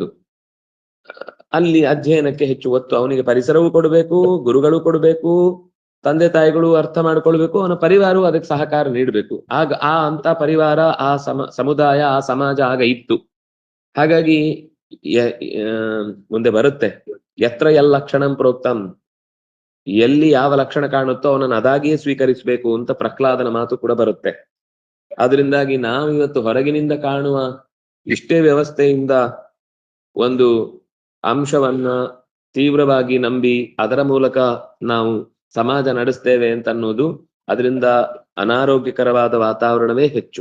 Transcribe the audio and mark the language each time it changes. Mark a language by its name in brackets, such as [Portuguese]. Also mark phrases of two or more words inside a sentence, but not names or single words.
[Kannada] ಅಲ್ಲಿ ಅಧ್ಯಯನಕ್ಕೆ ಹೆಚ್ಚು ಒತ್ತು, ಅವನಿಗೆ ಪರಿಸರವೂ ಕೊಡಬೇಕು, ಗುರುಗಳು ಕೊಡಬೇಕು, ತಂದೆ ತಾಯಿಗಳು ಅರ್ಥ ಮಾಡ್ಕೊಳ್ಬೇಕು, ಅವನ ಪರಿವಾರವು ಅದಕ್ಕೆ ಸಹಕಾರ ನೀಡಬೇಕು. ಆಗ ಅಂತ ಪರಿವಾರ, ಆ ಸಮುದಾಯ, ಆ ಸಮಾಜ ಆಗ ಇತ್ತು. ಹಾಗಾಗಿ ಮುಂದೆ ಬರುತ್ತೆ, [Sanskrit] ಯತ್ರ ಲಕ್ಷಣಂ ಪ್ರೋಕ್ತಂ, [Kannada] ಎಲ್ಲಿ ಯಾವ ಲಕ್ಷಣ ಕಾಣುತ್ತೋ ಅವನನ್ನು ಅದಾಗಿಯೇ ಸ್ವೀಕರಿಸಬೇಕು ಅಂತ ಪ್ರಹ್ಲಾದನ ಮಾತು ಕೂಡ ಬರುತ್ತೆ. ಅದರಿಂದಾಗಿ ನಾವು ಇವತ್ತು ಹೊರಗಿನಿಂದ ಕಾಣುವ ಇಷ್ಟೇ ವ್ಯವಸ್ಥೆಯಿಂದ ಒಂದು ಅಂಶವನ್ನ ತೀವ್ರವಾಗಿ ನಂಬಿ ಅದರ ಮೂಲಕ ನಾವು ಸಮಾಜ ನಡೆಸ್ತೇವೆ ಅಂತ ಅನ್ನೋದು, ಅದರಿಂದ ಅನಾರೋಗ್ಯಕರವಾದ ವಾತಾವರಣವೇ ಹೆಚ್ಚು.